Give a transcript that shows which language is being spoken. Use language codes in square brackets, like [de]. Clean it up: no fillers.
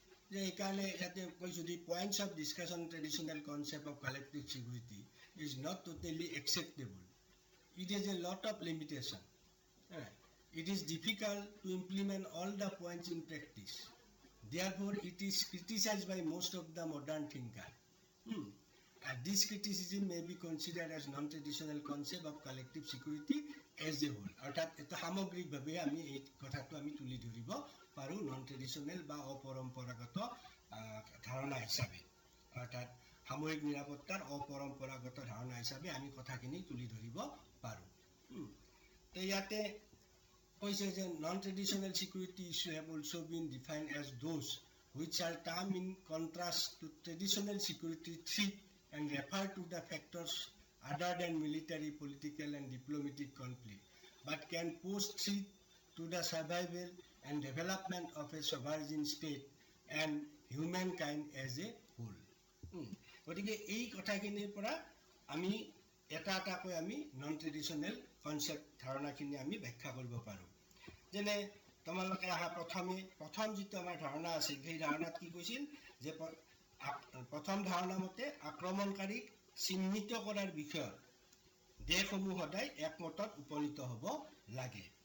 [as] যে এইকাৰণে ইয়াতে কৈছোঁ [en] The points of discussion traditional concept of collective security is not totally acceptable, it is a lot of limitation, it is difficult to implement all the points in practice, therefore it is criticized by most of the modern thinkers. And this criticism may be considered as non-traditional concept of collective security as a whole. [as] অৰ্থাৎ এটা সামগ্ৰিকভাৱে আমি এই কথাটো আমি তুলি ধৰিব পাৰোঁ নন ট্ৰেডিশ্যনেল বা অপৰম্পৰাগত ধাৰণা হিচাপে, অৰ্থাৎ সামূহিক নিৰাপত্তাৰ অপৰম্পৰাগত ধাৰণা হিচাপে আমি কথাখিনি তুলি ধৰিব পাৰোঁ। ইয়াতে কৈছে যে [en] non-traditional security issues have also been defined as those which are termed in contrast to traditional security threat and refer to the factors other than military, political and diplomatic conflict, but can pose threat to the survival and development of a sovereign state and humankind as a whole. [as] গতিকে এই কথাখিনিৰ পৰা আমি এটা এটাকৈ আমি non traditional concept ধাৰণাখিনি আমি ব্যাখ্যা কৰিব পাৰোঁ। যেনে তোমালোকে অহা প্ৰথম যিটো আমাৰ ধাৰণা আছিল সেই ধাৰণাত কি কৈছিল যে প্ৰথম ধাৰণা মতে আক্ৰমণকাৰীক চিহ্নিত কৰাৰ বিষয়ত দেশসমূহ সদায় একমতত উপনীত হ'ব লাগে।